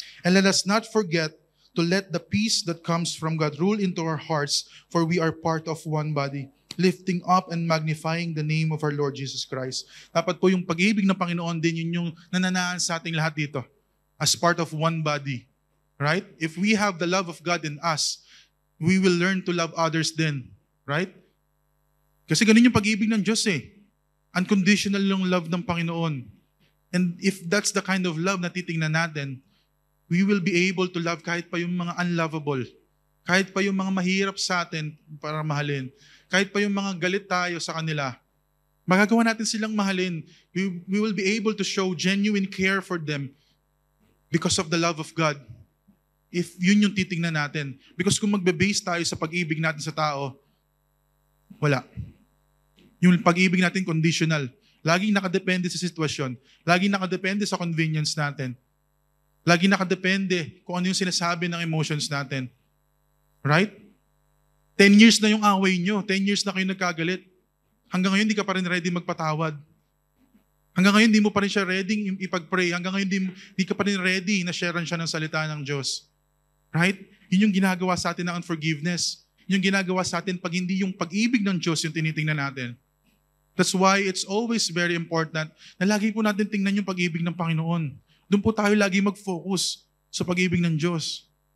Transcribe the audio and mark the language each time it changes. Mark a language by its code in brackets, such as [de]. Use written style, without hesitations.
[en] And let us not forget to let the peace that comes from God rule into our hearts, for we are part of one body, lifting up and magnifying the name of our Lord Jesus Christ. [tl] Dapat po yung pag-ibig ng Panginoon din yun yung nananaan sa ating lahat dito [en] as part of one body. Right? If we have the love of God in us, we will learn to love others then. Right? [tl] Kasi ganun yung pag-ibig ng Diyos eh. Unconditional yung love ng Panginoon. [en] And if that's the kind of love [tl] na titingnan natin, [en] we will be able to love [tl] kahit pa yung mga [en] unlovable. [tl] Kahit pa yung mga mahirap sa atin para mahalin. Kahit pa yung mga galit tayo sa kanila. Magagawa natin silang mahalin. [en] We will be able to show genuine care for them because of the love of God. [tl] If yun yung titingnan natin. Because kung magbe-base tayo sa pag-ibig natin sa tao, wala. Yung pag-ibig natin conditional. Laging nakadepende sa sitwasyon. Laging nakadepende sa convenience natin. Laging nakadepende kung ano yung sinasabi ng emotions natin. [en] Right? [tl] 10 years na yung away nyo. 10 years na kayo nagkagalit. Hanggang ngayon, di ka pa rin ready magpatawad. Hanggang ngayon, di mo pa rin siya ready ipag-pray. Hanggang ngayon, di ka pa rin ready na sharean siya ng salita ng Diyos. [en] Right? [tl] Yun yung ginagawa sa atin ng unforgiveness. Yun yung ginagawa sa atin pag hindi yung pag-ibig ng Diyos yung tinitingnan natin. [en] That's why it's always very important [tl] na lagi po natin tingnan yung pag-ibig ng Panginoon. Doon po tayo lagi mag-focus sa pag-ibig ng Diyos.